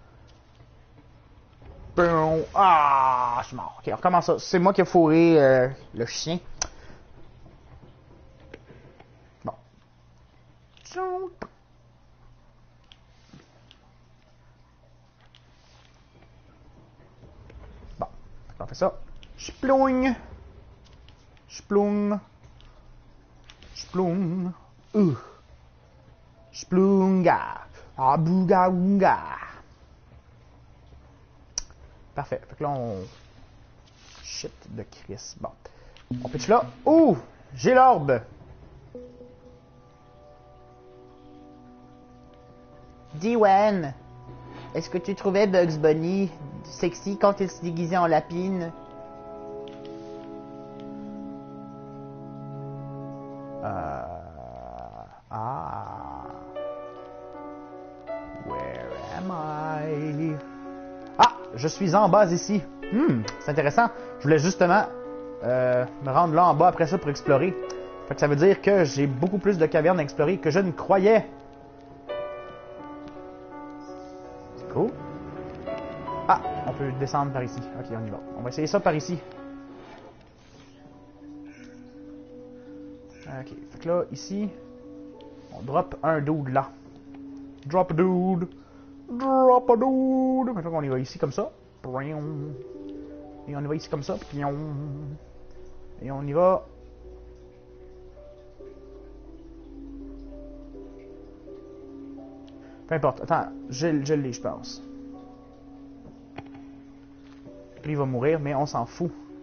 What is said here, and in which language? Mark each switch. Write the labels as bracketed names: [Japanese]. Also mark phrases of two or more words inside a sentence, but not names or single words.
[French] Boum. Ah, je suis mort. Ok, on recommence ça. C'est moi qui ai fourré le chien. Bon. Bon, on fait ça. Sploung. Sploung. Sploung. Splunga. Abouga ounga. Parfait. Fait que là, on... Shit de Chris. Bon. On pitch là. Ouh! J'ai l'orbe. Diwan, est-ce que tu trouvais Bugs Bunny sexy quand il se déguisait en lapine? [English] Where am I? [French] Ah! Je suis en bas ici. C'est intéressant. Je voulais justement me rendre là en bas après ça pour explorer. Fait que ça veut dire que j'ai beaucoup plus de cavernes à explorer que je ne croyais. C'est cool. Ah! On peut descendre par ici. Ok, on y va. On va essayer ça par ici. Ok. Fait que là, ici, on drop un dude là. [English] Drop a dude. Drop a dude. [French] Maintenant on y va ici comme ça. Et on y va ici comme ça. Et on y va. Peu importe. Attends, je l'ai, je pense. Lui, il va mourir, mais on s'en fout.